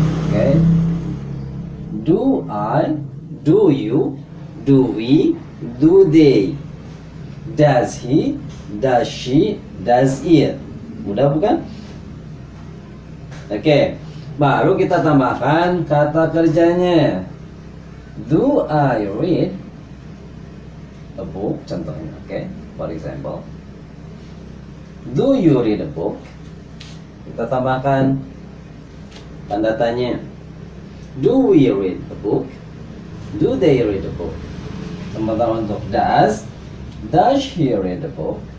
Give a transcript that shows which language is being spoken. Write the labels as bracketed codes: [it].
[en] Oke, do I, do you, do we, do they, does he, does she, does it. [id] Mudah bukan? Oke, baru kita tambahkan kata kerjanya. [en] Do I read a book contohnya. Oke, for example, do you read a book? [id] Kita tambahkan tanda tanya. [en] Do we read the book? Do they read the book? [id] Sementara untuk [en] does he read the book?